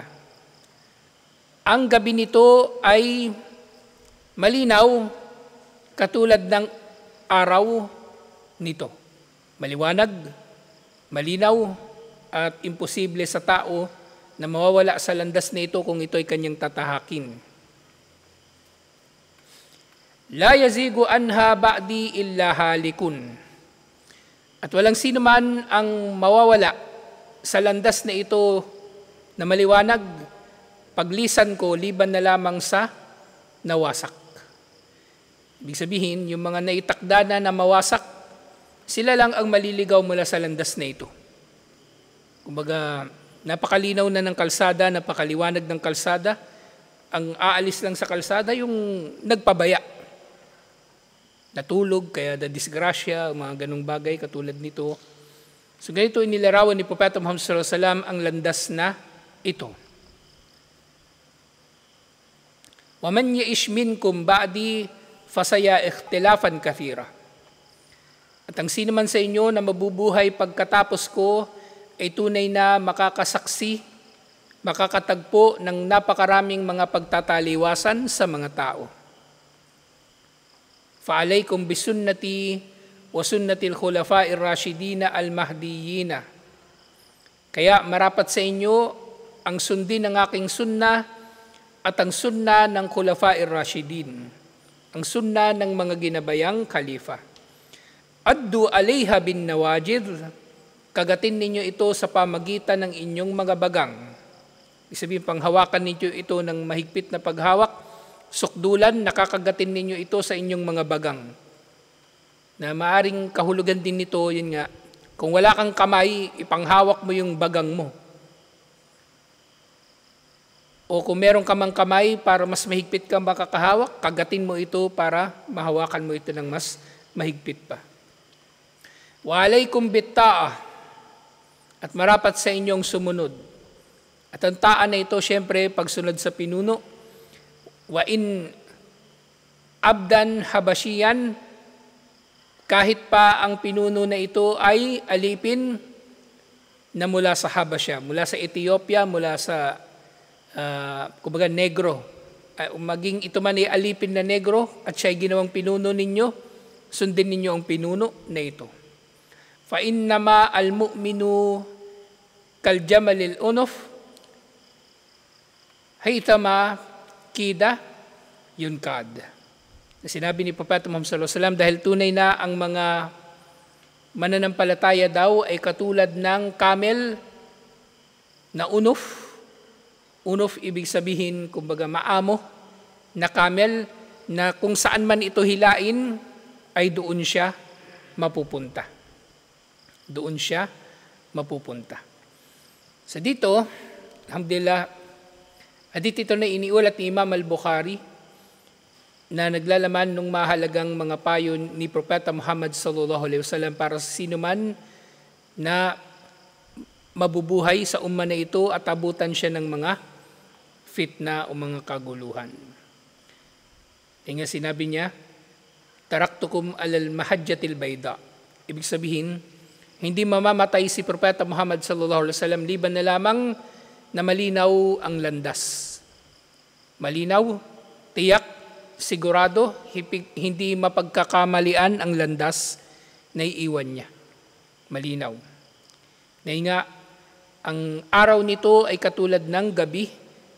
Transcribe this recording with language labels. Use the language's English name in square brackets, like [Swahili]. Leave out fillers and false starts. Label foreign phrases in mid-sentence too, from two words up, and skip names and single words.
[Filipino] Ang gabi nito ay malinaw katulad ng araw nito. Maliwanag, malinaw, at imposible sa tao na mawawala sa landas na ito kung ito ay kanyang tatahakin. [Arabic] لا يزيغ عنها بعدي إلا هالك. [Filipino] At walang sino man ang mawawala sa landas na ito na maliwanag, paglisan ko liban na lamang sa nawasak. Ibig sabihin, yung mga naitakda na mawasak, sila lang ang maliligaw mula sa landas na ito. Kumbaga, napakalinaw na ng kalsada, napakaliwanag ng kalsada. Ang aalis lang sa kalsada yung nagpabaya. Natulog, kaya disgrasya, mga ganung bagay katulad nito. So ganito inilarawan ni Propeta Muhammad [Arabic] صلى الله عليه وسلم [Filipino] ang landas na ito. [Arabic] وَمَنْ يَئِشْ مِنْكُمْ بَعْدِي فَسَيَا اخْتِلَافًا كَثِيرًا. [Filipino] At ang sino man sa inyo na mabubuhay pagkatapos ko ay tunay na makakasaksi, makakatagpo ng napakaraming mga pagtataliwasan sa mga tao. [Arabic] فَعَلَيْكُمْ بِسُنَّتِي وَسُنَّةِ الْخُلَفَاءِ الرَّاشِدِينَ الْمَهْدِيِّينَ. [Filipino] Kaya marapat sa inyo ang sundin ng aking sunnah at ang sunnah ng Khulafa'ir Rashidin, ang sunnah ng mga ginabayang khalifa. [Arabic] عضوا عليها بالنواجذ, [Filipino] kagatin ninyo ito sa pamagitan ng inyong mga bagang. Ibig sabihin, panghawakan ninyo ito ng mahigpit na paghawak. Sukdulan, nakakagatin ninyo ito sa inyong mga bagang. Na maaring kahulugan din nito, yun nga, kung wala kang kamay, ipanghawak mo yung bagang mo. O kung meron ka mang kamay para mas mahigpit kang makakahawak, kagatin mo ito para mahawakan mo ito ng mas mahigpit pa. [Arabic] وعليكم بالطاعة, [Filipino] at marapat sa inyong sumunod. At ang taan na ito, syempre, pagsunod sa pinuno. [Arabic] وإن عبدا حبشيا, [Filipino] kahit pa ang pinuno na ito ay alipin na mula sa Habasya, mula sa Ethiopia, mula sa kumbaga negro. Maging ito man ay alipin na negro at siya ay ginawang pinuno ninyo, sundin ninyo ang pinuno na ito. [Arabic] فإنما المؤمن كالجمل الأنف حيثما قيد ينقاد. [Filipino] Sinabi ni Propeta Muhammad [Arabic] صلى الله عليه وسلم, [Filipino] dahil tunay na ang mga mananampalataya daw ay katulad ng camel na unuf. Unuf ibig sabihin, kumbaga maamo na camel na kung saan man ito hilain ay doon siya mapupunta. Doon siya mapupunta. So dito, alhamdulillah, hadith ito na iniulat ni Imam al-Bukhari na naglalaman ng mahalagang mga payo ni Propeta Muhammad [Arabic] صلى الله عليه وسلم [Filipino] para sa sino man na mabubuhay sa umma na ito at abutan siya ng mga fitna o mga kaguluhan. Kaya sinabi niya, [Arabic] تركتكم على المحجة البيضاء. [Filipino] Ibig sabihin, hindi mamamatay si Propeta Muhammad [Arabic] صلى الله عليه وسلم [Filipino] liban na lamang na malinaw ang landas. Malinaw, tiyak, sigurado, hindi mapagkakamalian ang landas na iiwan niya. Malinaw. Dahil nga, ang araw nito ay katulad ng gabi nito.